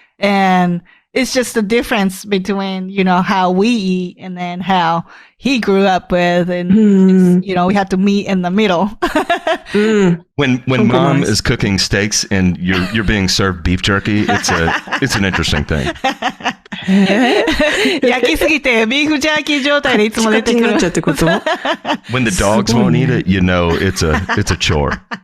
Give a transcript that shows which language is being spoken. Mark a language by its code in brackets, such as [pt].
[en] And it's just the difference between, how we eat and then how he grew up with. And, we have to meet in the middle. When mom is cooking steaks and you're being served beef jerky, it's an interesting thing. [ja] 焼きすぎてビーフジャーキー状態でいつも出てくる。 [en] When the dogs won't eat it, it's a chore.